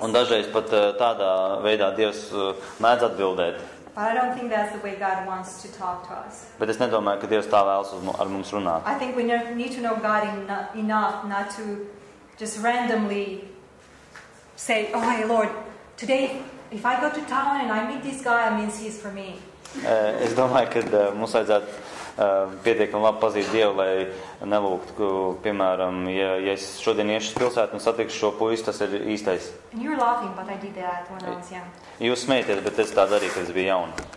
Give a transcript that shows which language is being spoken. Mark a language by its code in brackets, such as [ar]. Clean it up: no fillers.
[lv] Un dažreiz pat tādā veidā Dievs mēdz atbildēt. [en] But I don't think that's the way God wants to talk to us. [lv] Bet es nedomāju, ka Dievs tā vēlas ar mums runāt. [en] I think we need to know God enough not to just randomly say, oh, hey, Lord, today, if I go to town and I meet this guy, it means he's for me. [lv] Es domāju, ka mums vajadzētu pietiekami labi pazīt Dievu, lai nelūgtu, piemēram, ja es šodien iešu uz pilsētu un satikšu šo puisi, tas ir īstais. [en] And you're laughing, but I did that when I was young. [lv] Jūs smējaties, bet es tā darīju, kad es biju jauna.